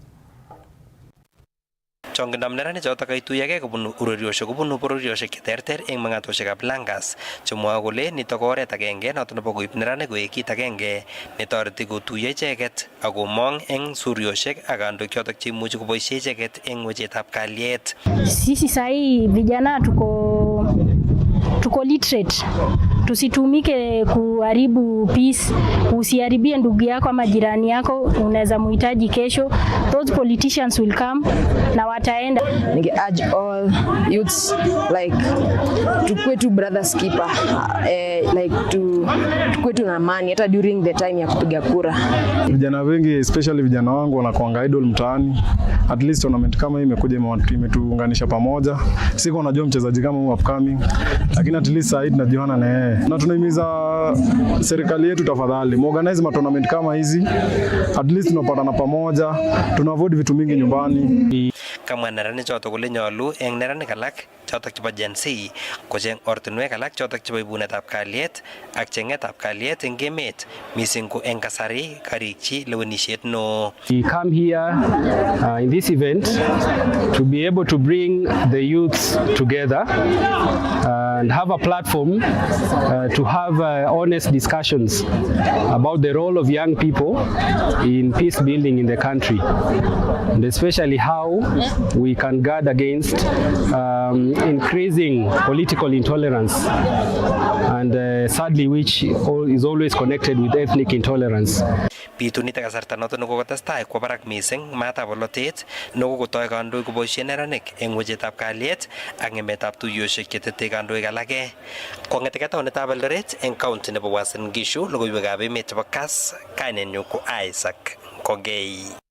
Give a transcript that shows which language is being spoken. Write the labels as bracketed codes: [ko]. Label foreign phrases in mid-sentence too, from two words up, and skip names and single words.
[kln] Chongindab neranik chotok kaituyogei kobun ureriosiek kobunu bororiosiek cheterter eng meng'atoshekab Langas chemwoe kole nitok ko oret agenge notok nebo koib neranik koek kit agenge netoreti kotuiyo icheket akomong eng suriosiek ak kandoik chotok cheimuchi koboisie icheket eng wechetab kalyet. [sw] Sisi sahi vijana tuko literate. Tusitumike kuharibu peace, usiharibie ndugu yako ama jirani yako, unaweza muhitaji kesho. [en] Those politicians will come [sw] na wataenda. Ninge [en] urge all youths like [sw] tukue tu [en] brothers keeper, like [sw] tukue tu na amani hata [en] during the time [sw] ya kupiga kura. Vijana wengi especially vijana wangu wanakuanga idol mtaani. [en] At least [sw] tournament kama hii imekuja imetuunganisha pamoja. Siko najua mchezaji kama huyu upcoming, lakini [en] at least [sw] sasa tunajiona na yeye. Na tunahimiza serikali yetu tafadhali muorganize tournament kama hizi, [en] at least [sw] tunapatana pamoja, tunavoid vitu mingi nyumbani. [kln] Kamwa neranik chotok kole nyolu eng neranik alak chotok chebo Gen Z kocheng ortinwek alak chotok chebo ibunetab kalyet ak chengetab kalyet eng emet mising ko eng kasari karikchi lewenisiet no. [en] We come here in this event to be able to bring the youths together and have a platform to have honest discussions about the role of young people in peace building in the country, and especially how we can guard against increasing political intolerance and sadly which is always connected with ethnic intolerance. [kln] Bitunit kasarta noto nekokotestai kwo barak mising matab bolotet nekokotoi kandoik koboisien neranik eng wechetab kalyet ak ngemetab tuiyosiek chetete kandoik alake. Kong'eteke taonitab Eldoret eng county nebo Uasin Gishu, logoiwekab emet chebo Kass, kainenyu ko Isaac Kogei.